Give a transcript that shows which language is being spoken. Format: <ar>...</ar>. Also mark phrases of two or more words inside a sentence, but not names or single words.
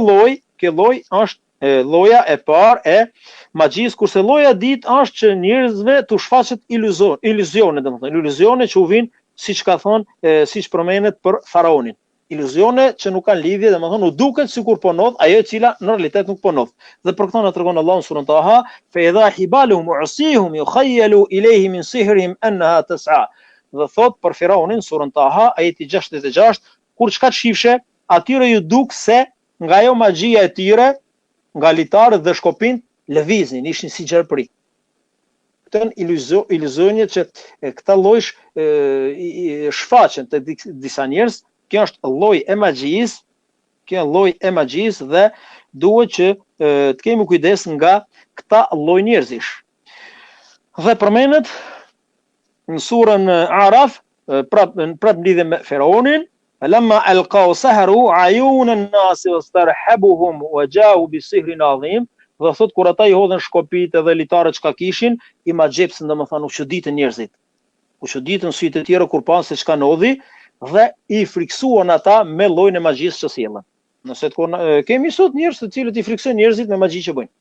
<sq>Kjo lloj është Lloja e parë e magjisë, kurse lloja e dytë është që njerëzve t'u shfaqet iluzione, domethënë iluzione që u vijnë, siç ka thonë, siç përmendet për faraonin. Iluzione që nuk kanë lidhje, domethënë u duket sikur po ndodh ajo e cila në realitet nuk po ndodh. Dhe për këtë na tregon Allahu surën Taha,</sq> <ar>فإذا حبالهم وعصيهم يخيل إليه من سحرهم أنها تسعى.</ar> <sq>Dhe thot për faraonin surën Taha ajeti 66, kur çka shifshe, atyre ju duk se nga ajo magjia e tyre, nga litarët dhe shkopin, lëviznin, ishin si gjerpri. Këto iluzione që këta lloj shfaqen te disa njerëz, kjo është lloj e magjisë, kjo lloj e magjisë dhe duhet që të kemi kujdes nga këta lloj njerëzish. Dhe përmendet në surën Araf, prap lidhe me faraonin,</sq> <ar>فلما ألقوا سحروا عيون الناس واسترهبوهم وجاءوا بسحر عظيم.</ar> <sq>Dhe thot kur ata i hodhen shkopit edhe litarët çka kishin, i magjepsën, domethënë u çuditën njerëzit. U çuditën sytë e tjerë kur pan se çka ndodhi dhe i friksuan ata me llojin e magjisë që sjellën. Nëse kemi sot njerëz të cilët i friksojnë njerëzit me magji që bëjnë.</sq>